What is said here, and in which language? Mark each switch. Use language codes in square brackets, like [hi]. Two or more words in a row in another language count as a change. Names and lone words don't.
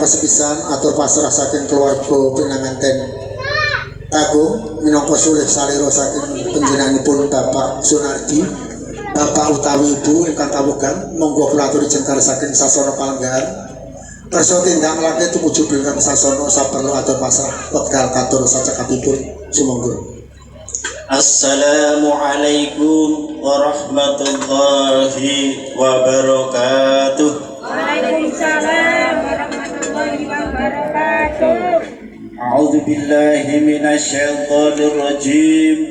[jv] kesepisan atur pasrah saking keluarga pinanganten Agung minangka sulih salira saking panjenenganipun Bapak Sunardi, Bapak utawi Ibu ingkang kawugan monggo kula aturi jengkar saking sasana palenggahan kersa tindak nglakune tumuju ingkang sasana saperlu atur pasrah wekdal katur sacekapipun sumangga. [ar] السلام عليكم ورحمة الله وبركاته. وعليكم السلام ورحمة الله وبركاته. أعوذ بالله من الشيطان الرجيم.